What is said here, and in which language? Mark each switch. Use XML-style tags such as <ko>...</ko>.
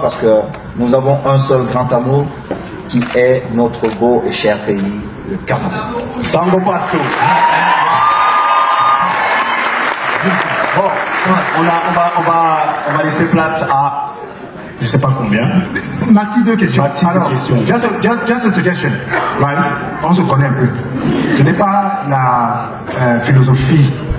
<fr>Parce que nous avons un seul grand amour qui est notre beau et cher pays, le Cameroun. Sango Passo. Bon, on va laisser place à je sais pas combien. Maxi, deux questions. Maxi, alors, deux questions.</fr> <en>Just a suggestion, right?</en> <fr>On se connaît un peu. Ce n'est pas la philosophie.</fr>